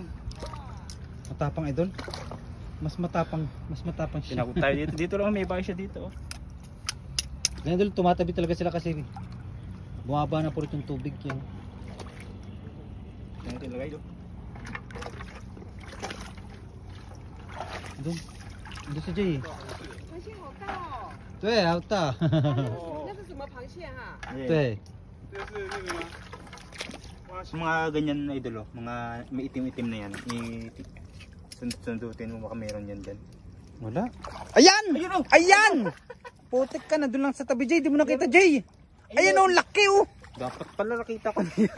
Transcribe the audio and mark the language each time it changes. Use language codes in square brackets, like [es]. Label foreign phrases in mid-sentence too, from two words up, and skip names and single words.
[tl] Matapang idol. Mas matapang siya. Tinakot tayo dito. Dito lang may bahay siya dito. Oh. Ganyan idol, tumatabi talaga sila kasi bumaba na po rin yung tubig yan. Kaya natin lagay doon. Doon si Jay. [zh] 螃蟹好大哦！对，好大。那是什么螃蟹哈？对。 [tl] Mga ganyan na idol, mga may itim-itim na yan. Sundutin mo baka meron yan dyan. Wala. Ayan! Ayun, oh! Ayan! Putik ka na doon lang sa tabi Jay, di mo nakita Jay. Ayan oh, laki oh. Dapat pala nakita ko na yan.